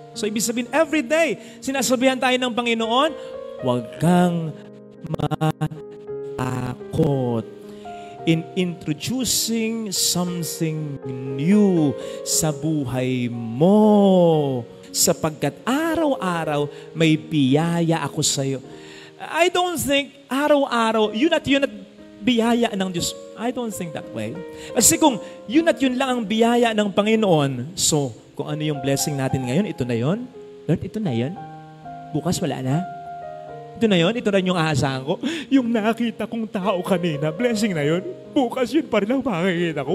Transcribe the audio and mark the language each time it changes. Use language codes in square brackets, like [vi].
[tl] So ibig sabihin, [en] every day, [tl] sinasabihan tayo ng Panginoon, huwag kang matakot. [en] In introducing something new [tl] sa buhay mo. Sapagkat araw-araw may biyaya ako sa iyo. [en] I don't think [tl] araw-araw, yun at biyaya ng Diyos. [en] I don't think that way. [tl] Kasi kung yun at yun lang ang biyaya ng Panginoon, so kung ano yung blessing natin ngayon, ito na yun. Lord, ito na yun. Bukas wala na. Ito na yun, ito na yung aasahan ko. Yung nakita kong tao kanina, blessing na yun. Bukas yun pa rin ang makikita ko.